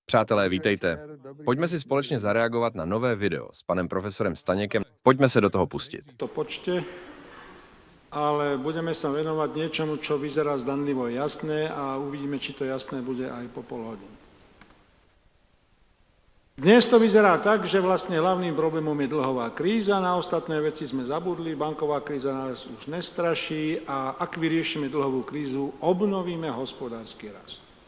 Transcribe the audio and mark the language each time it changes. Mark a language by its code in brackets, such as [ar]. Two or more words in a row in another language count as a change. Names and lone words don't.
[cs] Přátelé, vítejte. Pojďme si společně zareagovat na nové video s panem profesorem Staněkem. Pojďme se do toho pustit. [sk] To počte, ale budeme sa venovať niečomu, čo vyzerá zdanlivo jasné a uvidíme, či to jasné bude aj po pol hodine. Dnes to vyzerá tak, že vlastne hlavným problémom je dlhová kríza, na ostatné veci sme zabudli, banková kríza nás už nestraší a ak vyriešime dlhovú krízu, obnovíme hospodársky rast.